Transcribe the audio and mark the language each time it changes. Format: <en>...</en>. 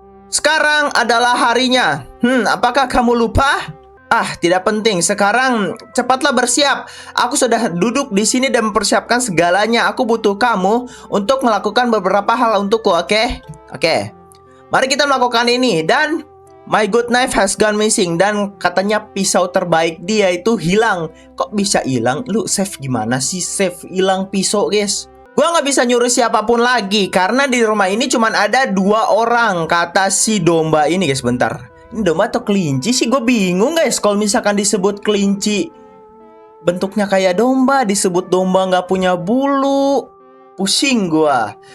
<id>Sekarang adalah harinya. Apakah kamu lupa? Tidak penting. Sekarang cepatlah bersiap. Aku sudah duduk di sini dan mempersiapkan segalanya. Aku butuh kamu untuk melakukan beberapa hal untukku, oke? Oke. Mari kita melakukan ini. Dan</id> <en>my good knife has gone missing.</en> <id>Dan katanya pisau terbaik dia itu hilang. Kok bisa hilang? Lu save gimana sih? Save hilang pisau, guys. Gua nggak bisa nyuruh siapapun lagi, karena di rumah ini cuma ada 2 orang, kata si domba ini, guys. Bentar, ini domba atau kelinci sih? Gue bingung, guys. Kalau misalkan disebut kelinci bentuknya kayak domba, disebut domba nggak punya bulu, pusing gua.</id>